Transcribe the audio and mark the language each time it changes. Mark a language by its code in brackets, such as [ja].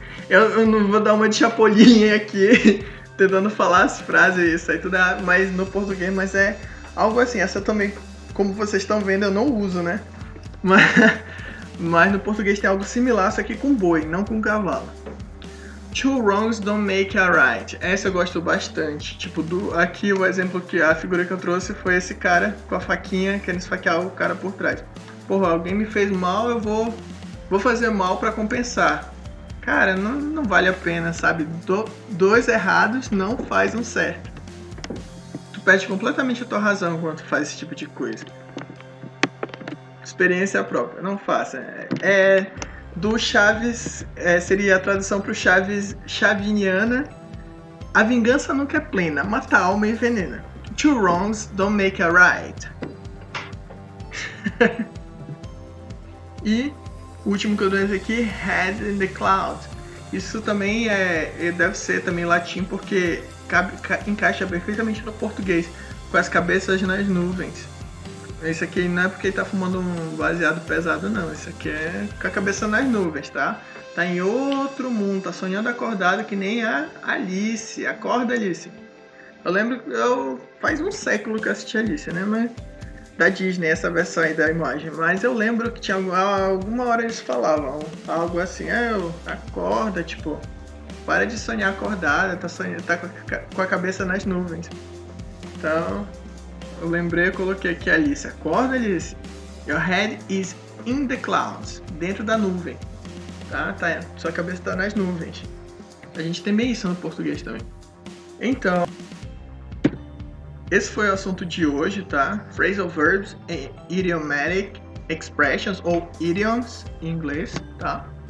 [pt] Eu não vou dar uma de Chapolin aqui, tentando falar as frases, isso aí tudo, mas no português, mas é algo assim. Essa também, como vocês estão vendo, eu não uso, né? Mas no português tem algo similar, só que com boi, não com cavalo. [en] Two wrongs don't make a right. [pt] Essa eu gosto bastante. Tipo, aqui o exemplo que a figura que eu trouxe foi esse cara com a faquinha querendo esfaquear o cara por trás. Porra, alguém me fez mal, eu vou fazer mal pra compensar. Cara, não vale a pena, sabe? Dois errados não faz um certo. Tu perde completamente a tua razão quando tu faz esse tipo de coisa. Experiência própria, não faça. Do Chaves, seria a tradução pro Chaves chaviniana. A vingança nunca é plena, mata a alma e envenena. [en] Two wrongs don't make a right. [pt] E o último que eu dou aqui, [en] head in the cloud. [pt] Isso também deve ser também latim, porque encaixa perfeitamente no português, com as cabeças nas nuvens. Esse aqui não é porque ele tá fumando um baseado pesado, não. Isso aqui é com a cabeça nas nuvens, tá? Tá em outro mundo, tá sonhando acordado que nem a Alice. Acorda, Alice. Eu lembro, faz um século que eu assisti Alice, né? Mas da Disney, essa versão aí da imagem. Mas eu lembro que tinha alguma hora eles falavam algo assim, acorda, tipo, para de sonhar acordada, tá com a cabeça nas nuvens. Então... eu lembrei, eu coloquei aqui Alice. Acorda, Alice. [en] Your head is in the clouds. [pt] Dentro da nuvem. Tá? Sua cabeça está nas nuvens. A gente tem bem isso no português também. Então, esse foi o assunto de hoje, tá? [en] Phrasal verbs and idiomatic expressions, ou idioms [pt] em inglês, tá?